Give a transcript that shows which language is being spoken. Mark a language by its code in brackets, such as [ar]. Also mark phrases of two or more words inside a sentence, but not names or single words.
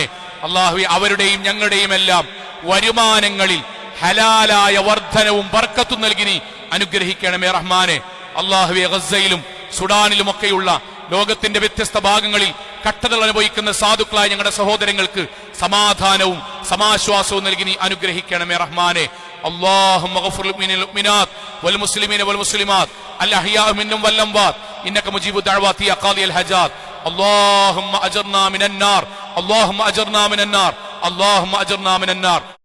[ml] അള്ളാഹുവേ, അവരുടെയും ഞങ്ങളുടെയും എല്ലാം വരുമാനങ്ങളിൽ ഹലാലായ വർധനവും ബർക്കത്തും നൽകി നീ അനുഗ്രഹിക്കണമേ റഹ്മാനെ. അള്ളാഹുവേ, ഗസ്സയിലും സുഡാനിലുമൊക്കെയുള്ള ലോകത്തിന്റെ വ്യത്യസ്ത ഭാഗങ്ങളിൽ കട്ടതകൾ അനുഭവിക്കുന്ന സാധുക്കളായ ഞങ്ങളുടെ സഹോദരങ്ങൾക്ക് സമാധാനവും സമാശ്വാസവും നൽകി നീ അനുഗ്രഹിക്കണമേ റഹ്മാനെ. [ar] اللهم اغفر للمؤمنات والمسلمين والمسلمات الأحياء منهم والأموات إنك مجيب الدعوات يا قاضي الحاجات. اللهم أجرنا من النار، اللهم أجرنا من النار، اللهم أجرنا من النار.